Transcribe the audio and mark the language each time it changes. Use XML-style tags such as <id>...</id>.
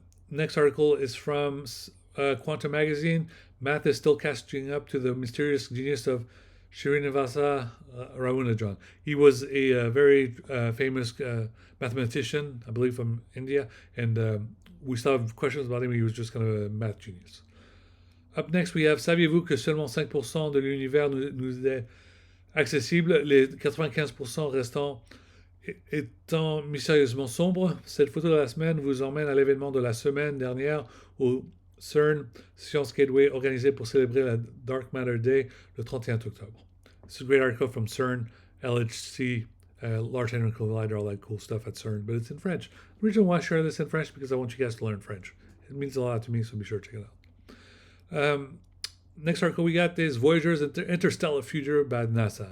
<en>Next article is from Quantum Magazine. Math is still catching up to the mysterious genius of Srinivasa Ramanujan. He was a very famous mathematician, I believe from India, and we still have questions about him. He was just kind of a math genius. Up next, we have</en> <fr>Saviez-vous que seulement 5% de l'univers nous est accessible, les 95% restants étant mystérieusement sombres. Cette photo de la semaine vous emmène à l'événement de la semaine dernière au CERN Science Gateway organisé pour célébrer la Dark Matter Day le 31 octobre.</fr> <en>This is a great article from CERN, LHC, Large Hadron Collider, all that cool stuff at CERN, but it's in French. The reason why I share this in French is because I want you guys to learn French. It means a lot to me, so be sure to check it out. Next article we got is Voyager's Interstellar Future by NASA.</en>